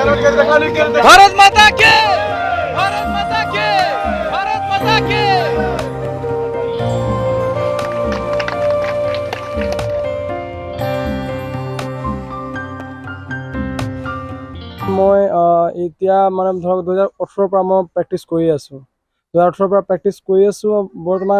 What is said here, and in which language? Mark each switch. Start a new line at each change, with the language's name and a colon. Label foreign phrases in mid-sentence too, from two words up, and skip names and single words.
Hindi: भारत माता के भारत माता के भारत माता के
Assamese: মই এতিয়া মানে ধৰক 2018 পৰা মই প্ৰেক্টিছ কৰি আছোঁ 2018 পৰা প্ৰেক্টিছ কৰি আছোঁ বৰ্তমান